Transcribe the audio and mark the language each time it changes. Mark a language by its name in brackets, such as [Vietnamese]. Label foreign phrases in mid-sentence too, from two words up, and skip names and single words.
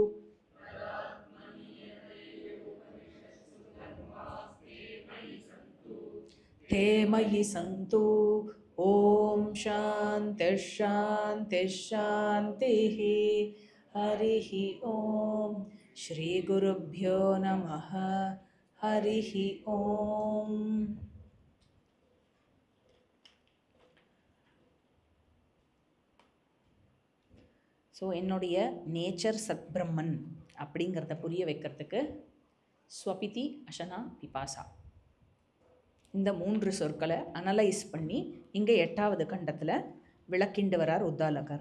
[Sanskrit] ते मयि सन्तु। ॐ शान्तिः शान्तिः शान्तिः। हरिः ॐ श्रीगुरुभ्यो नमः। हरिः ॐ। [Tamil] ஸோ என்னுடைய நேச்சர் சத்பிரம்மன் அப்படிங்கிறத புரிய வைக்கிறதுக்கு [Sanskrit] स्वपिति अशना पिपासा [Tamil] இந்த 3 சொற்களை அனலைஸ் பண்ணி இங்கே 8வது கண்டத்தில் விளக்கிண்டு வரார் உத்தாலகர்.